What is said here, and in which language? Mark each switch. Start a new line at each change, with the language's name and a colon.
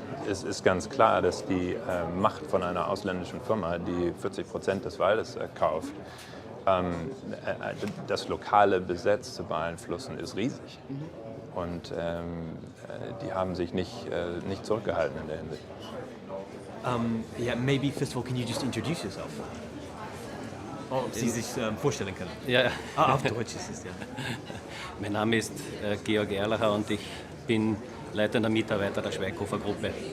German: Es ist ganz klar, dass die Macht von einer ausländischen Firma, die 40% des Waldes kauft, das lokale Gesetz zu beeinflussen, ist riesig. Und die haben sich nicht zurückgehalten in der Hinsicht.
English: Yeah, maybe first of all, can you just introduce yourself?
German: Ob Sie sich vorstellen können? Ja. Auf Deutsch ist es, ja. Mein Name ist Georg Erlacher und ich bin leitender Mitarbeiter der Schweighofer Gruppe.